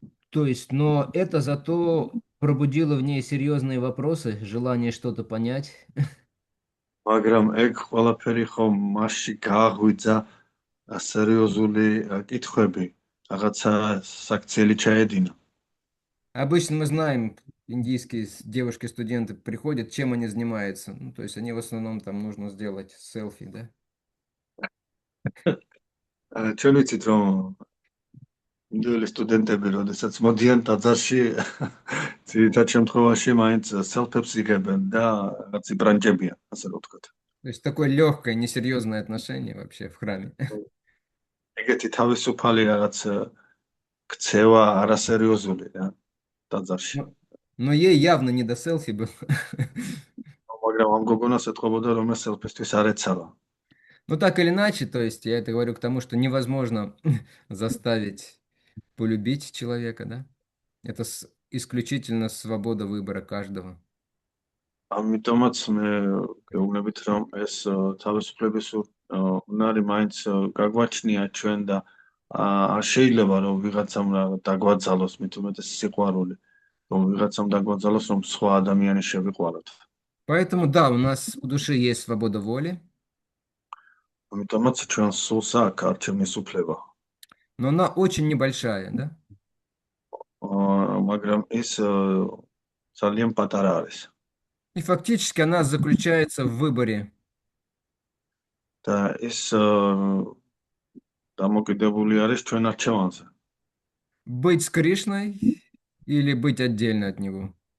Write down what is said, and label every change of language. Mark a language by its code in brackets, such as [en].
[ru] То есть, но это зато пробудило в ней серьезные вопросы, желание что-то понять. [ka] მაგრამ ეგ ყველაფერი ხომ მასში გააღვიძა სერიოზული კითხვები, რაღაცა საქციელი ჩაედინა. [ru] Обычно мы знаем, индийские девушки-студенты приходят, чем они занимаются. Ну, то есть они в основном там нужно сделать селфи, да? [ka] ჩვენ ვიცით, რომ ინდიელი სტუდენტები, როდესაც მოდიან ტაძარში, ძირითად შემთხვევაში მაინც სელფებს იღებენ და რაღაც იბრანჭებიან, ასე რომ ვთქვათ. [ru] То есть такое легкое, несерьезное отношение вообще в храме. [ka] ეგეთი თავისუფალი რაღაც ქცევა არასერიოზული რა ტაძარში. [ru] Но ей явно не до селфи было. [ka] მაგრამ ამ გოგონას ეთყობოდა, რომ ეს სელფისთვის არ ეცავა. [ru] Ну, так или иначе, то есть я это говорю к тому, что невозможно заставить полюбить человека, да? Это исключительно свобода выбора каждого. [ka] ამიტომაც მე გეუბნებით, რომ ეს თავისუფლების უნარი მაინც გაგვაჩნია ჩვენ და არ შეიძლება რომ ვიღაცამ დაგვაძალოს, მით უმეტეს სიყვარული, რომ ვიღაცამ დაგვაძალოს, რომ სხვა ადამიანი შევიყვაროთ. [ru] Поэтому, да, у нас в душе есть свобода воли, [ka] ამიტომაც ჩვენ სულს აქვს არჩევნის უფლება. [ru] но она очень небольшая, да? [ka] მაგრამ ის ძალიან პატარა არის. [ru] И фактически она заключается в выборе. [ka] და ის დამოკიდებული არის ჩვენ არჩევანზე. [ru] Быть с Кришной или быть отдельно от него.